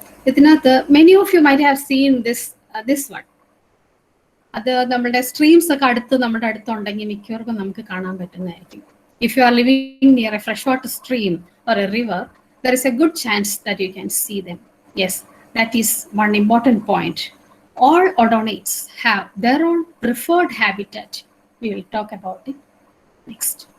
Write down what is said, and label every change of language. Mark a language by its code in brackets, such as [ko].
[ml] ഇതിനകത്ത് [en] many of you might have seen this one. [ml] അത് നമ്മുടെ സ്ട്രീംസ് ഒക്കെ നമ്മുടെ അടുത്തുണ്ടെങ്കിൽ മിക്കവർക്കും നമുക്ക് കാണാൻ പറ്റുന്നതായിരിക്കും. [en] If you are living near a freshwater stream or a river, there is a good chance that you can see them. Yes, that is one important point. All odonates have their own preferred habitat. We will talk about it next.